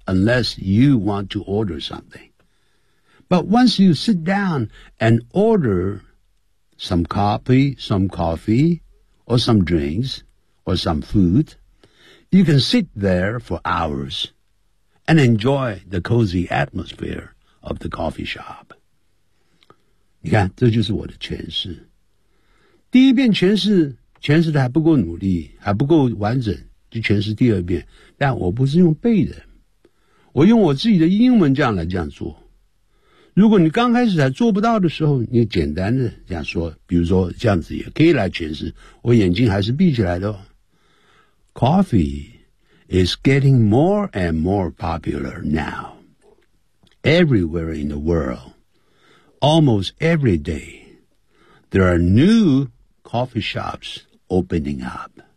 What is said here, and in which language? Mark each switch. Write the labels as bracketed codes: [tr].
[en] unless you want to order something. But once you sit down and order some coffee, or some drinks, or some food, you can sit there for hours and enjoy the cozy atmosphere of the coffee shop. [zh] 你看，这就是我的诠释。第一遍诠释，诠释的还不够努力，还不够完整，就诠释第二遍。但我不是用背的，我用我自己的英文这样来这样做。如果你刚开始还做不到的时候，你简单的这样说，比如说这样子也可以来诠释。我眼睛还是闭起来的哦。 [en] Coffee is getting more and more popular now. Everywhere in the world, almost every day, there are new coffee shops opening up.